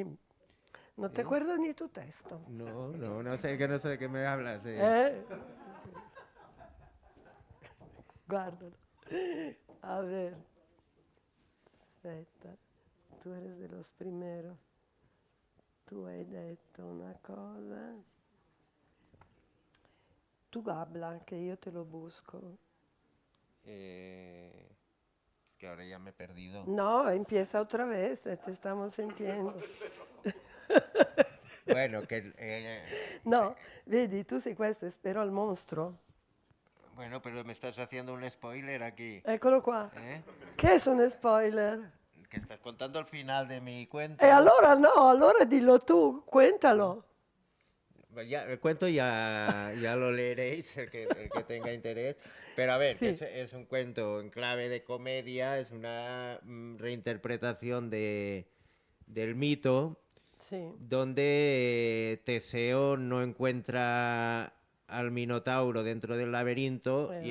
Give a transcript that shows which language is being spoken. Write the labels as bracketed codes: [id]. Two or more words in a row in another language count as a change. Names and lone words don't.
[es] No te acuerdas ni tu texto. No sé, que no sé de qué me hablas. ¿Eh? Guárdalo. A ver. Aspetta. Tu eres de los primeros. [it] Tu hai detto una cosa. [es] Tu habla, que yo te lo busco. Es que ahora ya me he perdido. No, empieza otra vez, te estamos sintiendo. Bueno, No, [it] vedi, tu sei questo, spero al mostro. [es] Bueno, pero me estás haciendo un spoiler aquí. [it] Eccolo qua. ¿Eh? Che è un spoiler? [es] Que estás contando el final de mi cuento. [it] E allora no, allora dillo tu, cuéntalo. [es] Ya, el cuento ya lo leeréis, el que tenga interés. Pero a ver, Sí. que es un cuento en clave de comedia, es una reinterpretación del mito, [it] Sì. [es] donde Teseo no encuentra al Minotauro dentro del laberinto y